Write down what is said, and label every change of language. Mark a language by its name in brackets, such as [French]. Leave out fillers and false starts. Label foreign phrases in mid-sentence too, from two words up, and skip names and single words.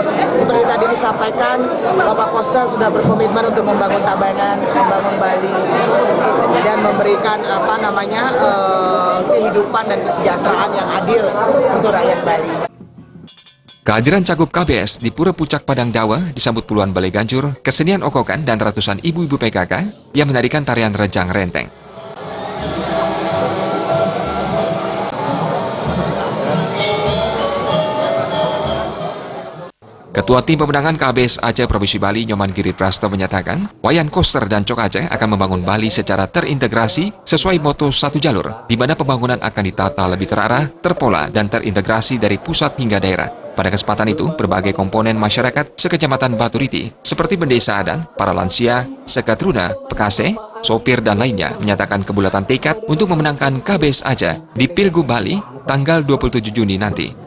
[Indonesian] Seperti tadi disampaikan, Bapak Koster sudah berkomitmen untuk membangun Tabanan, membangun Bali, dan memberikan kehidupan dan kesejahteraan yang adil untuk rakyat Bali. Kehadiran cagup KBS di Pura Pucak Padang Dawa disambut puluhan balai ganjur, kesenian okokan, dan ratusan ibu-ibu PKK yang menarikan tarian rejang renteng. Ketua Tim Pemenangan KBS Aceh Provinsi Bali, Nyoman Giri Prasto menyatakan, Wayan Koster dan Cok Aceh akan membangun Bali secara terintegrasi sesuai moto satu jalur, di mana pembangunan akan ditata lebih terarah, terpola, dan terintegrasi dari pusat hingga daerah. Pada kesempatan itu, berbagai komponen masyarakat sekecamatan Baturiti, seperti Bendesa Adan, para lansia, Sekatruna, Pekase, sopir, dan lainnya, menyatakan kebulatan tekad untuk memenangkan KBS Aceh di Pilgub Bali tanggal 27 Juni nanti.